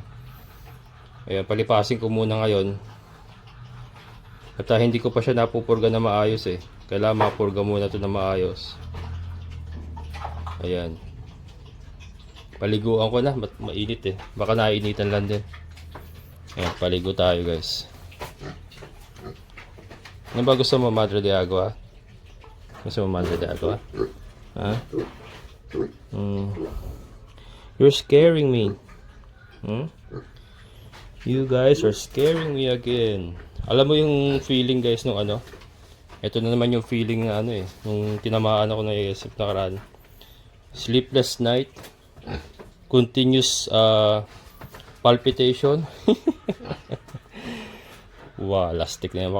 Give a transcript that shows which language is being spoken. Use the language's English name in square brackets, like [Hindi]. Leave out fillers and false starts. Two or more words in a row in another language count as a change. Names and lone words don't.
[Filipino] Ayan, palipasin ko muna ngayon. At hindi ko pa siya napupurga na maayos eh. Kailangan mapurga muna ito na maayos. Ayan. Paliguan ko na, mainit eh. Baka nainitan lang din. Ayan, paligo tayo guys. Ano ba gusto mo, Madre de Agua? Gusto mo Madre de Agua? Ha? [English] You're scaring me. You guys are scaring me again. [Filipino] Alam mo yung feeling guys nung ano? Ito na naman yung feeling na ano eh. Nung tinamaan ako ng ASF nakaraan. [English] Sleepless night. Continuous palpitation. [Filipino] Wow, lastik na yan.